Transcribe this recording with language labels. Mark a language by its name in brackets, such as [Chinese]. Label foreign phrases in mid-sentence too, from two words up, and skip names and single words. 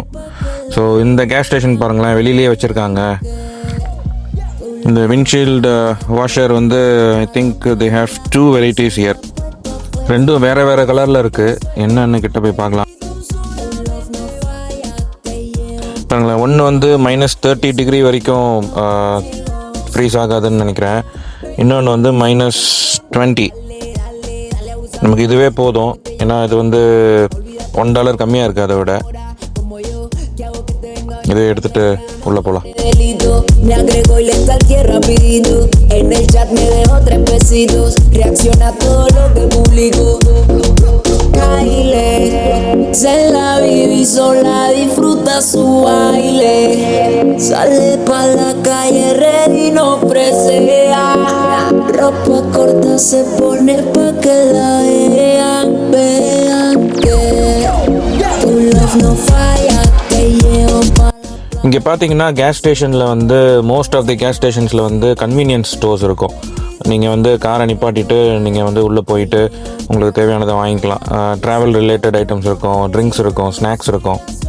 [Tamil] ஸோ இந்த [English] gas station [Tamil] பாருங்களேன், வெளியிலேயே வச்சுருக்காங்க. இந்த [English] windshield washer [Tamil] வந்து [English] I think they have 2 varieties here. [Tamil] ரெண்டும் வேறு கலரில் இருக்குது. என்னன்னு கிட்ட போய் பார்க்கலாம். பாருங்களேன், ஒன்று வந்து -30 டிகிரி வரைக்கும் ஃப்ரீஸ் ஆகாதுன்னு நினைக்கிறேன். இன்னொன்று வந்து -20. நமக்கு இதுவே போதும், ஏன்னா இது வந்து $1 கம்மியாக இருக்குது. அதை விட இதை எடுத்துகிட்டு உள்ளே போகலாம். [Spanish] Se la vive sola, disfruta su baile. Sale pa la calle ready, no presea. Ropa corta se pone pa que la vean que tu love no falla, te llevo pa. [Tamil] இங்கே பார்த்தீங்கன்னா [English] gas station-il [Tamil] வந்து [English] most of the gas stations-il [Tamil] வந்து [English] convenience stores [Tamil] இருக்கும். நீங்கள் வந்து காரை நிப்பாட்டிட்டு நீங்கள் வந்து உள்ளே போயிட்டு உங்களுக்கு தேவையானதை வாங்கிக்கலாம். [English] travel related items [Tamil] இருக்கும், ட்ரிங்க்ஸ் இருக்கும், ஸ்நாக்ஸ் இருக்கும்.